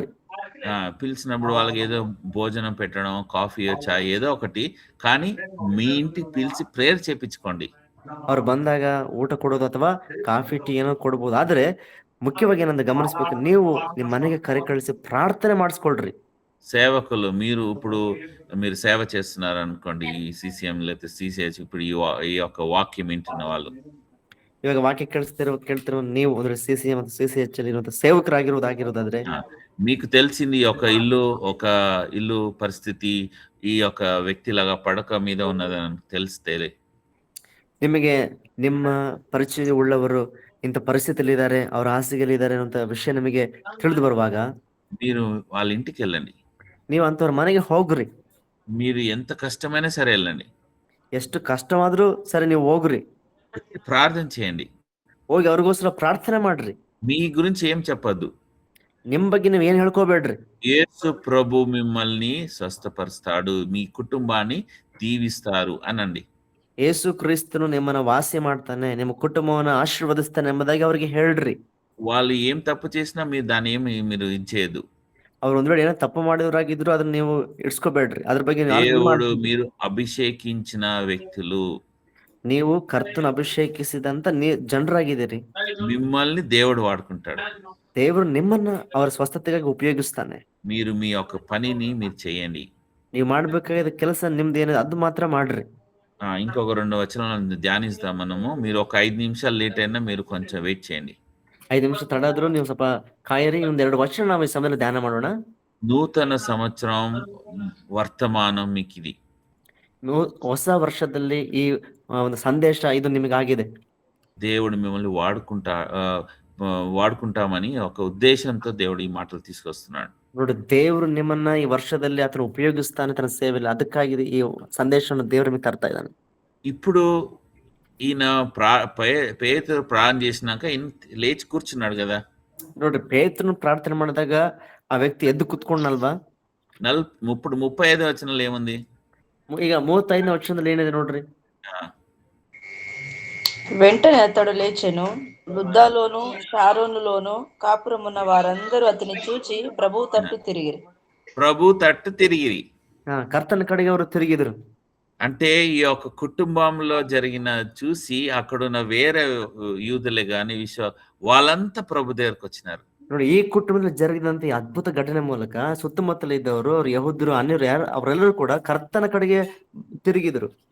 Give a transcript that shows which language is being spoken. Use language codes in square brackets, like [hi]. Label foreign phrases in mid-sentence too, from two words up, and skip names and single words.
[te] పిలిచినప్పుడు వాళ్ళకి ఏదో భోజనం పెట్టడం, కాఫీ, చాయ్ ఏదో ఒకటి, కానీ మీ ఇంటికి పిలిచి ప్రేయర్ చేపించుకోండి. [kn] ಅವ್ರು ಬಂದಾಗ ಊಟ ಕೊಡೋದು ಅಥವಾ ಕಾಫಿ ಟೀ ಏನೋ ಕೊಡ್ಬೋದು. ಆದ್ರೆ ಮುಖ್ಯವಾಗಿ ಏನಂತ ಗಮನಿಸ್ಬೇಕು, ನೀವು ನಿಮ್ ಮನೆಗೆ ಕರೆ ಕಳಿಸಿ ಪ್ರಾರ್ಥನೆ ಮಾಡಿಸ್ಕೊಳ್ರಿ. [te] సేవకులు ఇప్పుడు మీరు సేవ చేస్తున్నారు అనుకోండి, ఈ CCM లేకపోతే CCH, ఇప్పుడు ఈ యొక్క వాక్యం వింటున్న వాళ్ళు, [kn] ಇವಾಗ ವಾಕ್ಯ ಕೇಳ್ತಿರೋ ನೀವು ಅಂದ್ರೆ CCM ಮತ್ತು CCH ಅಲ್ಲಿ ಇರುವಂತ ಸೇವಕರಾಗಿರೋದಾಗಿರೋದಾದ್ರೆ, [te] మీకు తెలిసింది ఒక ఇల్లు పరిస్థితి ఈ యొక్క వ్యక్తిలాగా పడక మీద ఉన్నదని తెలిస్తే, [kn] ನಿಮಗೆ ನಿಮ್ಮ ಪರಿಚಯ ಉಳ್ಳವರು ಇಂಥ ಪರಿಸ್ಥಿತಿಯಲ್ಲಿ ಇದ್ದಾರೆ, ಅವ್ರ ಹಾಸಿಗೆಯಲ್ಲಿ ಇದ್ದಾರೆ ಅನ್ನೋ ವಿಷಯ ನಿಮಗೆ ತಿಳಿದು ಬರುವಾಗ [te] మీరు వాళ్ళ ఇంటికి వెళ్ళండి. [kn] ನೀವು ಅಂತವ್ರ ಮನೆಗೆ ಹೋಗ್ರಿ. [te] మీరు ఎంత కష్టమైనా సరే వెళ్ళండి. [kn] ಎಷ್ಟು ಕಷ್ಟವಾದ್ರೂ ಸರಿ ನೀವು ಹೋಗ್ರಿ. [te] ప్రార్థన చేయండి. [kn] ಹೋಗಿ ಅವ್ರಿಗೋಸ್ಕರ ಪ್ರಾರ್ಥನೆ ಮಾಡ್ರಿ. [te] మీ గురించి ఏం చెప్పద్దు. [kn] ನಿಮ್ ಬಗ್ಗೆ ನೀವ್ ಏನ್ ಹೇಳ್ಕೋಬೇಡ್ರಿ. [te] యేసు ప్రభు మిమ్మల్ని స్వస్థపరుస్తాడు, మీ కుటుంబాన్ని దీవిస్తారు అనండి. [kn] ಯೇಸು ಕ್ರಿಸ್ತನು ನಿಮ್ಮನ್ನ ವಾಸಿ ಮಾಡ್ತಾನೆ, ನಿಮ್ಮ ಕುಟುಂಬವನ್ನ ಆಶೀರ್ವದಿಸ್ತಾನೆ ಎಂಬುದಾಗಿ ಅವ್ರಿಗೆ ಹೇಳ್ರಿ. [te] వాళ్ళు ఏం తప్పు చేసినా మీరు దాన్ని మీరు ఇది చేయదు. [kn] ಅವ್ರು ಒಂದ್ ವೇಳೆ ಏನೋ ತಪ್ಪು ಮಾಡಿದವರಾಗಿದ್ರು ಅದನ್ನ ನೀವು ಇಡ್ಸ್ಕೋಬೇಡ್ರಿ. ಅದ್ರ ಬಗ್ಗೆ ನೀವು ಆಲೋಚನೆ [te] దేవుడు [kn] ಮಾಡ್ಬೇಡ್ರಿ. [te] మీరు అభిషేకించిన వ్యక్తులు. [kn] ನೀವು ಕರ್ತನ ಅಭಿಷೇಕಿಸಿದಂತ ಜನರಾಗಿದ್ದೀರಿ. [te] మిమ్మల్ని దేవుడు వాడుకుంటాడు. [kn] ದೇವರು ನಿಮ್ಮನ್ನ ಅವರ ಸ್ವಸ್ಥತೆಗಾಗಿ ಉಪಯೋಗಿಸ್ತಾನೆ. [te] మీరు మీ యొక్క పనిని మీరు చేయండి. [kn] ನೀವು ಮಾಡ್ಬೇಕಾದ ಕೆಲಸ ನಿಮ್ದು ಏನಿದೆ ಅದು ಮಾತ್ರ ಮಾಡ್ರಿ. [te] ఇంకొక 2 వచనాలను ధ్యానిస్తాం మనము. మీరు ఒక 5 నిమిషాలు లేట్ అయినా మీరు కొంచెం వెయిట్ చేయండి. [kn] 5 ನಿಮಿಷ ತಡ ಆದ್ರೂ ನೀವು ಸ್ವಲ್ಪ ಕಾಯಿರಿ. ಒಂದ್ 2 ವರ್ಷ ನಾವು ಈ ಸಮಯದಲ್ಲಿ ಧ್ಯಾನ ಮಾಡೋಣ. [te] నూతన సంవత్సరం వర్తమానం మీకిది. [kn] ಹೊಸ ವರ್ಷದಲ್ಲಿ ಈ ಒಂದು ಸಂದೇಶ ಇದು ನಿಮಗಾಗಿದೆ. [te] దేవుడు మిమ్మల్ని వాడుకుంటామని ఒక ఉద్దేశంతో దేవుడు ఈ మాటలు తీసుకొస్తున్నాడు. [kn] ನೋಡಿ, ದೇವರು ನಿಮ್ಮನ್ನ ಈ ವರ್ಷದಲ್ಲಿ ಆತನ ಉಪಯೋಗಿಸ್ತಾನೆ ತನ್ನ ಸೇವೆಯಲ್ಲಿ. ಅದಕ್ಕಾಗಿ ಈ ಸಂದೇಶವನ್ನು ದೇವರು ನಿಮಗೆ ತರ್ತಾ ಇದ್ದಾನೆ. [te] ఇప్పుడు ఈయన పేతురు ప్రార్థన చేసినాక లేచి కూర్చున్నాడు కదా. [kn] ನೋಡ್ರಿ, ಪೇತ್ರನು ಪ್ರಾರ್ಥನೆ ಮಾಡಿದಾಗ ಆ ವ್ಯಕ್ತಿ ಎದ್ದು ಕುತ್ಕೊಂಡಲ್ವಾ. [te] 35 వచనంలో ఏముంది? [kn] ಈಗ 35ನೇ ವಚನದಲ್ಲಿ ಏನಿದೆ ನೋಡ್ರಿ. [te] వెంటనే అతడు లేచెను. లుద్దలోను షారోనులోను కాపురమున్న వారందరూ అతని చూచి ప్రభు తట్టు తిరిగిరి. [kn] ಕರ್ತನ ಕಡೆಗೆ ಅವರು ತಿರುಗಿದ್ರು. [te] అంటే ఈ యొక్క కుటుంబంలో జరిగిన చూసి అక్కడున్న వేరే యూదులే గాని వాళ్ళంతా ప్రభు దగ్గరకు వచ్చినారు. [kn] ನೋಡಿ, ಈ ಕುಟುಂಬದಲ್ಲಿ ಜರುಗಿದಂತ ಈ ಅದ್ಭುತ ಘಟನೆ ಮೂಲಕ ಸುತ್ತಮುತ್ತಲ ಇದ್ದವರು, ಅವ್ರು ಯಹೂದ್ಯರು, ಅನ್ಯರು ಯಾರು ಅವರೆಲ್ಲರೂ ಕೂಡ ಕರ್ತನ ಕಡೆಗೆ ತಿರುಗಿದ್ರು.